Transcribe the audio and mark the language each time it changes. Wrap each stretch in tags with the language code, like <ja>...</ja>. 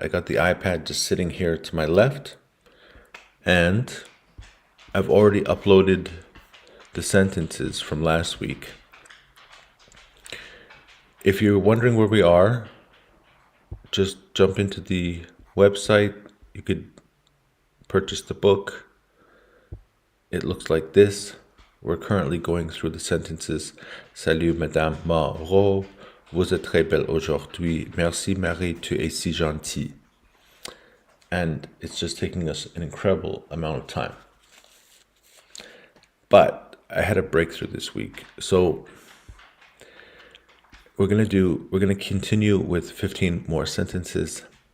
<en>I got the iPad just sitting here to my left, and I've already uploaded the sentences from last week. If you're wondering where we are, just jump into the website. You could purchase the book. It looks like this. We're currently going through the sentences.</en> <fr>Salut Madame Moreau, vous êtes très belle aujourd'hui. Merci Marie, tu es si gentille.</fr> <en>And it's just taking us an incredible amount of time. But I had a breakthrough this week. So we're gonna continue with 15 more sentences.</en>